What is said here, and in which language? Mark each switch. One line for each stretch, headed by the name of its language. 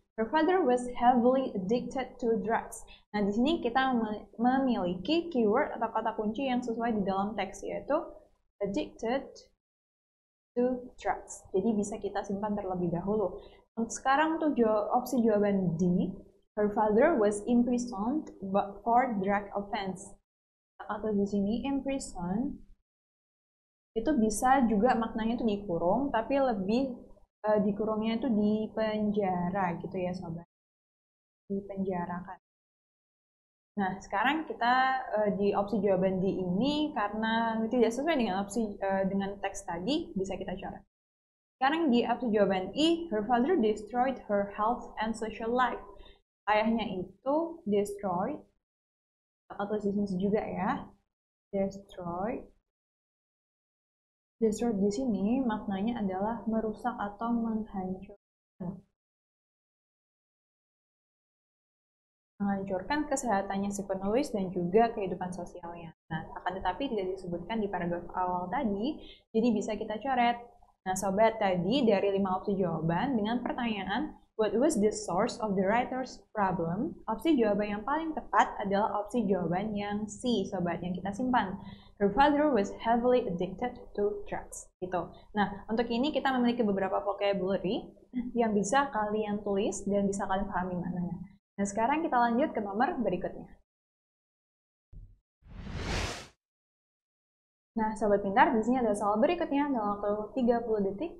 English: Her father was heavily addicted to drugs.
Indonesian: Nah, di sini kita memiliki keyword atau kata kunci yang sesuai di dalam teks, yaitu addicted to drugs. Jadi bisa kita simpan terlebih dahulu. Untuk sekarang untuk opsi jawaban D.
English: Her father was imprisoned for drug offense.
Indonesian: Atau di sini imprison itu bisa juga maknanya itu dikurung, tapi lebih dikurungnya itu di penjara gitu ya sobat, dipenjarakan. Nah sekarang kita di opsi jawaban D ini karena tidak sesuai dengan opsi dengan teks tadi, bisa kita coret.
English: Sekarang di opsi jawaban E, her father destroyed her health and social life.
Indonesian: Ayahnya itu destroy, atau di sini juga ya, destroy. Destroy di sini maknanya adalah merusak atau menghancurkan. Menghancurkan kesehatannya si penulis dan juga kehidupan sosialnya. Nah, akan tetapi tidak disebutkan di paragraf awal tadi, jadi bisa kita coret. Nah, sobat, tadi dari 5 opsi jawaban dengan pertanyaan what was the source of the writer's problem? Opsi jawaban yang paling tepat adalah opsi jawaban yang C, sobat, yang kita simpan.
English: Her father was heavily addicted to drugs.
Indonesian: Gitu. Nah, untuk ini kita memiliki beberapa vocabulary yang bisa kalian tulis dan bisa kalian pahami maknanya. Nah, sekarang kita lanjut ke nomor berikutnya. Nah, sobat pintar, di sini ada soal berikutnya dalam waktu 30 detik.